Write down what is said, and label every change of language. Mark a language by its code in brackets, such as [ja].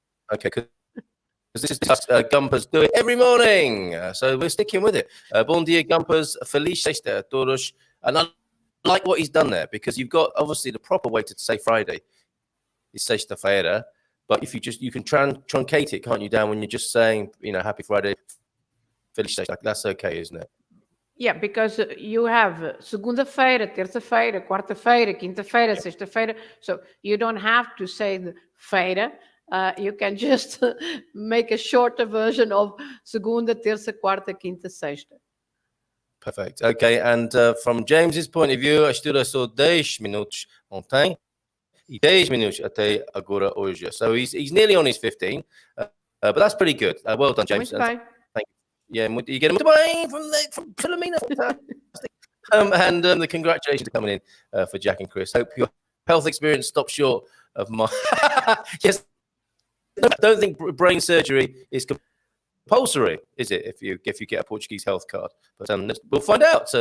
[en] Okay, because this is Gumpers do it every morning, so we're sticking with it. [pt] Bom dia, [en] Gumpers. [pt] Feliz sexta a todos. [en] And I like what he's done there, because you've got obviously the proper way to say Friday is sexta-feira, but if you can truncate it, can't you, down when you're just saying, Happy Friday, [pt] Feliz sexta. [en] That's okay, isn't it? Yeah, because you have [pt] segunda-feira, terça-feira, quarta-feira, quinta-feira, sexta-feira. [en] So you don't have to say the feira. You can just make a shorter version of [pt] segunda, terça, quarta, quinta, sexta. [en] Perfect. Okay, and from James's point of view, [pt] I estuda só 10 minutos ontem e 10 minutos até agora hoje. [en] So he's nearly on his 15, but that's pretty good. Well done, James. [pt] Muito bem. [en] Thank you. Yeah, you get [pt] muito bem [en] from Filomena. Fantastic. And the congratulations are coming in for Jack and Chris. Hope your health experience stops short of my. Yes, I don't think brain surgery is compulsory, is it? If you get a Portuguese health card, but we'll find out.